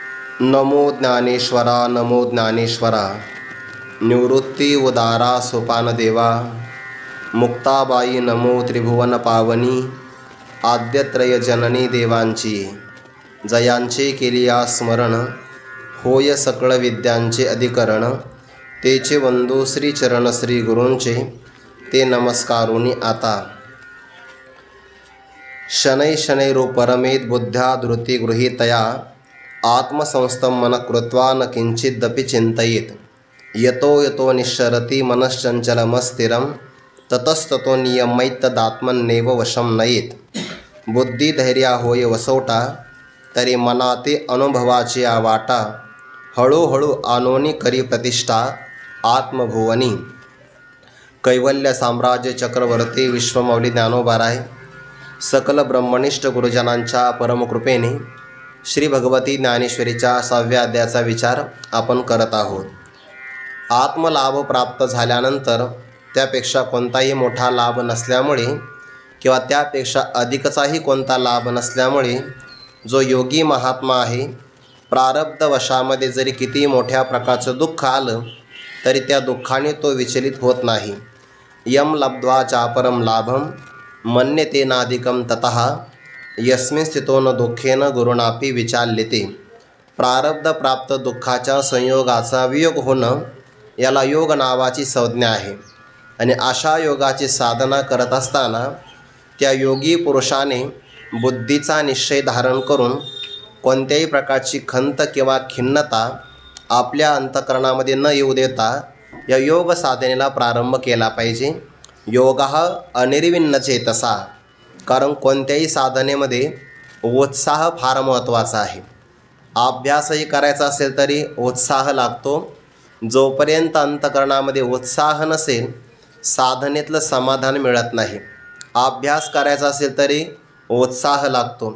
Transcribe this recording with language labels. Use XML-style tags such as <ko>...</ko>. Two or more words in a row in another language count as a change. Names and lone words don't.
<mr>नमो ज्ञानेश्वरा नमो ज्ञानेश्वरा. निवृत्ती उदारा सोपान देवा. मुक्ताबाई नमो त्रिभुवन पावनी. आद्यत्रय जननी देवांची. जयांचे केलिया स्मरण. होय सकळ विद्यांचे अधिकरण. तेचे वंदू श्रीचरण श्री गुरूंचे. ते नमस्कारुनी आता.</mr> <sa>शनै शनैरो परमेद बुद्ध्या धृती गृहीतया. आत्मसंस्थं मन कृत्वा न किंचिदपि चिंतयेत. यतो यतो निश्चरति मनश्चंचलमस्थिरं. ततस्ततो नियमैतदात्मन्नेव वशं नयेत.</sa> <mr>बुद्धिधैर्या होय वसवटा. तरी मनाते अनुभवाची वाटा. हळूहळू आणोनी करी प्रतिष्ठा आत्मभुवनी. कैवल्य साम्राज्य चक्रवर्ती विश्वमौली ज्ञानोबाराय सकल ब्रह्मनिष्ठ गुरुजनांच्या परमकृपेने श्री भगवती ज्ञानेश्वरीच्या 6व्या अध्यायाचा विचार आपण करत आहोत. आत्मलाभ प्राप्त झाल्यानंतर त्यापेक्षा कोणताही मोठा लाभ नसल्यामुळे किंवा त्यापेक्षा अधिकचाही कोणता लाभ नसल्यामुळे जो योगी महात्मा आहे, प्रारब्ध वशामध्ये जरी किती मोठ्या प्रकारचं दुःख आलं तरी त्या दुःखाने तो विचलित होत नाही.</mr> <sa>यम लब्ध्वा चापरम लाभम मन्यतेनाधिकं ततः यस्मिन् स्थितो न दुःखेन गुरुणापि विचाल्यते.</sa> <mr>प्रारब्ध प्राप्त दुःखाच्या संयोगाचा वियोग होणं याला योग नावाची संज्ञा आहे. आणि अशा योगाची साधना करत असताना त्या योगी पुरुषाने बुद्धीचा निश्चय धारण करून कोणत्याही प्रकारची खंत किंवा खिन्नता आपल्या अंतःकरणामध्ये न येऊ देता या योग साधनेला प्रारंभ केला पाहिजे.</mr> <sa>योगः अनिर्विण्ण चेतसा.</sa> <mr>कारण कोणत्याही साधनेमध्ये उत्साह फार महत्त्वाचा आहे. अभ्यासही करायचा असेल तरी उत्साह लागतो. जोपर्यंत अंतःकरणामध्ये उत्साह नसेल साधनेतलं समाधान मिळत नाही. अभ्यास करायचा असेल तरी उत्साह लागतो.</mr>